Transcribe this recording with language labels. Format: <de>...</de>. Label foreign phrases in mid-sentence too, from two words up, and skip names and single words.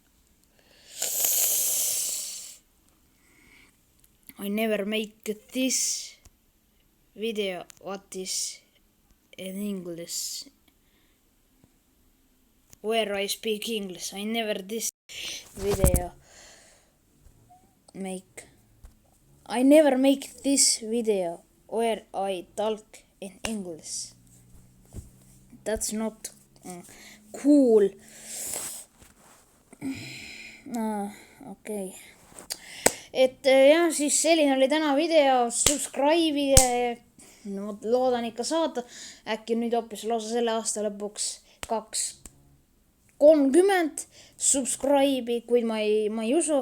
<en>I never make this video what is in English, where I speak English. I never this video make. I never make this video where I talk in English. That's not cool.</en> <et>Okei. Et jah, siis selline oli täna video, subscribe'ige, no loodan ikka saada, äkki nüüd hoopis lausa selle aasta lõpuks 30 subscribe'i, kuid ma ei usu.</et>